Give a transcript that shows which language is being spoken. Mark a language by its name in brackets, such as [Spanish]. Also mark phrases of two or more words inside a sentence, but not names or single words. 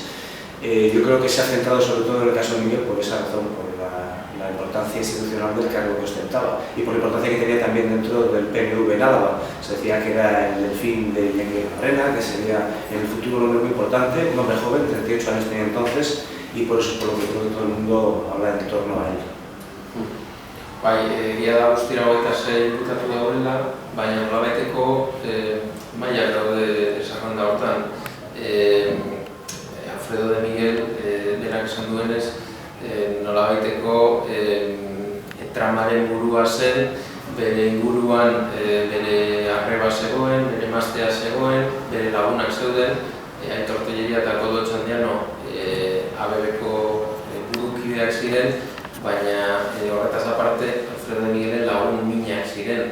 [Spanish] Yo creo que se ha centrado sobre todo en el caso de Miguel por esa razón, por la importancia institucional del cargo que ostentaba y por la importancia que tenía también dentro del PNV en Álava. Se decía que era el delfín de Miguel Arena, que sería en el futuro un hombre muy importante, un hombre joven, 38 años tenía entonces, y por eso es por lo que creo que todo el mundo habla en torno a él. [Basque] Bai, egia da guztira 26 inputatu daudela, baina nolabaiteko mailak daude zerrenda hortan. Alfredo de Miguel denak esan duenez, nolabaiteko tramaren burua zen, bere inguruan bere arreba zegoen, bere emaztea zegoen, bere lagunak zeuden, Aitor Tellería eta Koldo Otxandiano ABB-ko burukideak ziren, baina horretaz aparte Alfredo de Miguelen lagun minak ziren.